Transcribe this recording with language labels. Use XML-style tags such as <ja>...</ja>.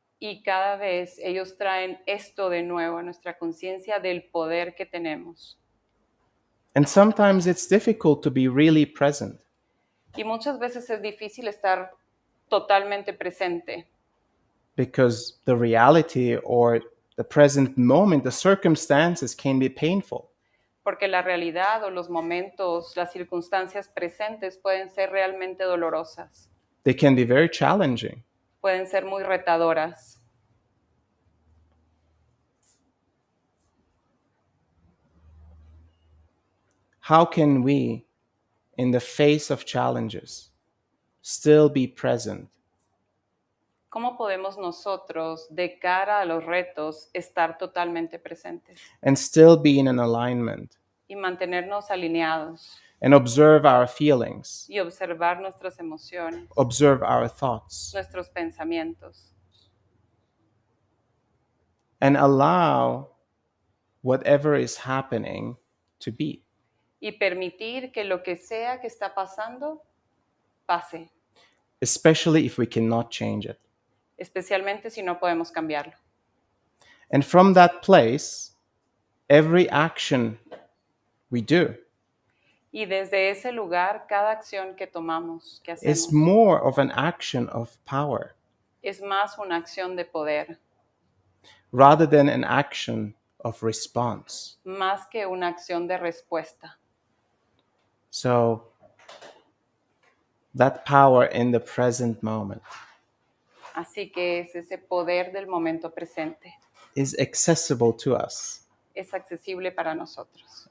<es>Y cada vez ellos traen esto de nuevo a nuestra conciencia del poder que tenemos.</es> <en>And sometimes it's difficult to be really present</en> <es>Y muchas veces es difícil estar totalmente presente,</es> <en>because the reality or the present moment, the circumstances can be painful.</en> <es>porque la realidad o los momentos, las circunstancias presentes pueden ser realmente dolorosas,</es> <en>They can be very challenging.</en> <es>pueden ser muy retadoras.</es> <en>How can we, in the face of challenges, still be present</en> <es>¿Cómo podemos nosotros, de cara a los retos, estar totalmente presentes</es> <en>and still be in an alignment</en> <es>y mantenernos alineados</es> <en>and observe our feelings,</en> <es>y observar nuestras emociones,</es> <en>observe our thoughts,</en> <es>nuestros pensamientos,</es> <en>and allow whatever is happening to be.</en> <es>y permitir que lo que sea que está pasando pase,</es> <en>Especially if we cannot change it.</en> <es>especialmente si no podemos cambiarlo.</es> <en>And from that place, every action we do</en> <es>Y desde ese lugar, cada acción que tomamos, que hacemos,</es> <en>is more of an action of power</en> <es>es más una acción de poder,</es> <en>rather than an action of response.</en> <es>más que una acción de respuesta.</es> <en>So, that power in the present moment</en> <es>Así que es ese poder del momento presente.</es> <en>is accessible to us,</en> <es>Es accesible para nosotros</es>